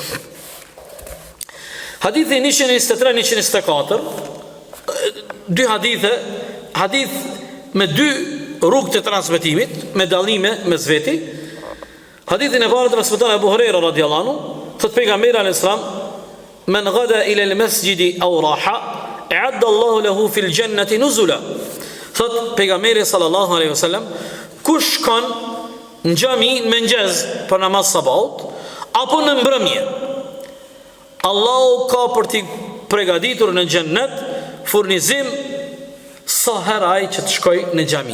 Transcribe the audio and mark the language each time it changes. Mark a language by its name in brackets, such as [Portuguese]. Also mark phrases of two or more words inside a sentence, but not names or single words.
[Albanian] Hadithi 123-124, dy hadith me dy rrugë të transmetimit, me dallime mes veti. Hadithin e parë transmeton Abu Huraira [Arabic] رضي الله عنه, [Albanian] thot pejgamberi [Arabic] عليه السلام, من غدا إلى المسجد أو راح أعد الله له في الجنة نزلا. [Albanian] Thot pejgamberi [Arabic] صلى الله عليه وسلم, [Albanian] kush shkon në xhami në mëngjes për namaz sabahut apo në mbrëmje, Allahu ka për t'i përgatitur në xhennet furnizim sa herë ai që të shkoj në xhami.